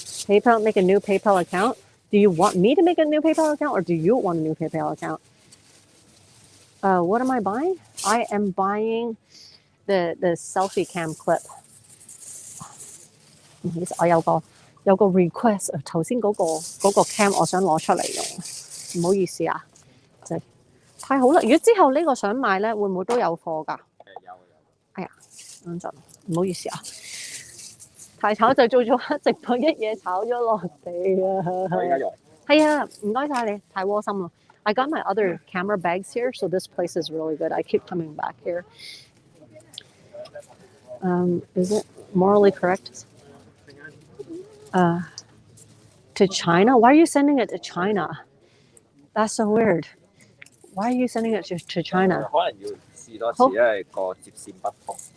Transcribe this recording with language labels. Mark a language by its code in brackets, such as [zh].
[en] PayPal, make a new PayPal account. Do you want me to make a new PayPal account or do you want a new PayPal account? What am I buying? I am buying the selfie cam clip. [yue] 我有個 request， 頭先嗰個 cam 我想攞出嚟用，唔好意思啊，就係太好啦！如果之後呢個想買咧，會唔會都有貨㗎？有。哎呀，咁就唔好意思啊，太炒就做咗直播一嘢炒咗落地啊！我而家用。係啊，唔該晒你，太窩心啦。 [en] I got my other camera bags here, so this place is really good. I keep coming back here. Is it morally correct? To China? Why are you sending it to China? That's so weird. Why are you sending it to China? [yue] 可能要試多次，因為個接線不通。